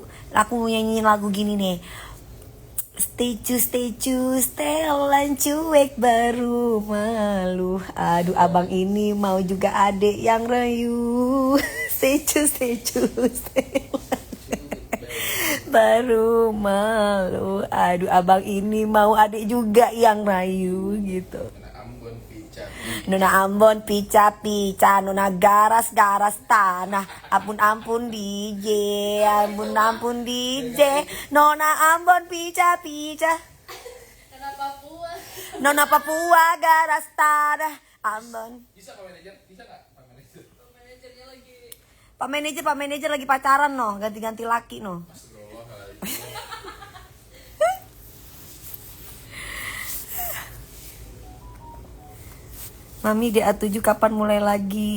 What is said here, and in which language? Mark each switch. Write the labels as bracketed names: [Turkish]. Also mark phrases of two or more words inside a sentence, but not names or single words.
[Indonesian] Aku mau nyanyiin lagu gini nih. Stay setelan cuek baru malu. Aduh abang ini mau juga adek yang rayu. Stay setelan baru malu. Aduh abang ini mau adek juga yang rayu gitu. [Ambonese Malay] Nona Ambon pica-pica, Nona garas-garas tanah. [Indonesian] Ampun-ampun DJ, ampun-ampun DJ. [Ambonese Malay] Nona Ambon pica-pica, Nona Papua garas tanah. Ambon. [Indonesian] Bisa Pak Manajer? Bisa nggak Pak Manajer? Manajernya lagi. Pak manajer lagi pacaran noh, ganti-ganti laki noh. Mami DA7 kapan mulai lagi?